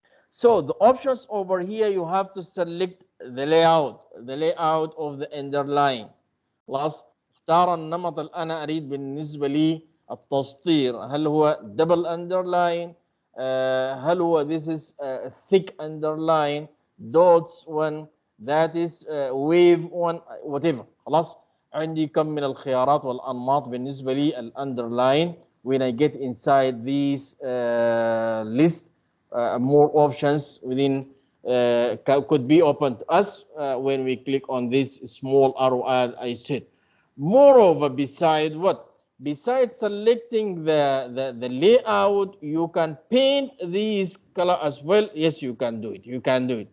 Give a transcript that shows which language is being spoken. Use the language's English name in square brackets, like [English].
[English] So the options over here, you have to select the layout of the underline. [Arabic] خلاص اختار النمط اللي انا اريد بالنسبه لي التسطير، هل هو [English] double underline، [Arabic] هل هو [English] this is thick underline، dots one، that is wave one، whatever. [Arabic] خلاص عندي كم من الخيارات والانماط بالنسبه لي الاندرلاين. [English] when I get inside this list, more options within could be open to us when we click on this small arrow, as I said. Moreover, besides what? Besides selecting the layout, you can paint these color as well. Yes, you can do it. You can do it.